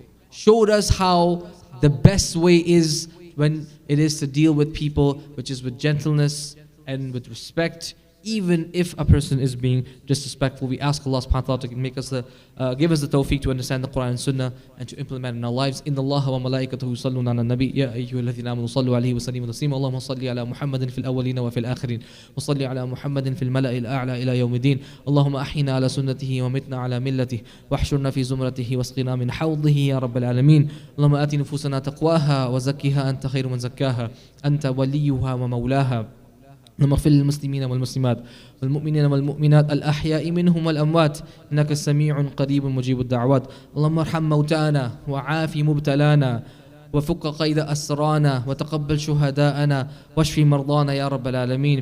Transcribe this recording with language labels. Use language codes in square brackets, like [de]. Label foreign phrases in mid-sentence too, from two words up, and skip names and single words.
[en] Showed us how the best way is when it is to deal with people, which is with gentleness and with respect, even if a person is being disrespectful. We ask Allah [ar] سبحانه وتعالى [en] to give us the tawfiq to understand the Quran and Sunnah and to implement in our lives. [ar] إن الله وملائكته يصلون على النبي يا أيها الذين آمنوا صلوا عليه وسلموا تسليما. اللهم صل على محمد في الأولين وفي الآخرين وصل على محمد في الملإ الأعلى إلى يوم الدين. اللهم أحينا على سنته وأمتنا على ملته واحشرنا في زمرته واسقنا من حوضه يا رب العالمين. اللهم آت نفوسنا تقواها وزكها أنت خير من زكاها أنت وليها ومولاها. اللهم اغفر للمسلمين والمسلمات والمؤمنين والمؤمنات الأحياء منهم والأموات إنك سميع قريب مجيب الدعوات. اللهم ارحم موتانا وعاف مبتلانا وفك قيد أسرانا وتقبل شهداءنا واشف مرضانا يا رب العالمين.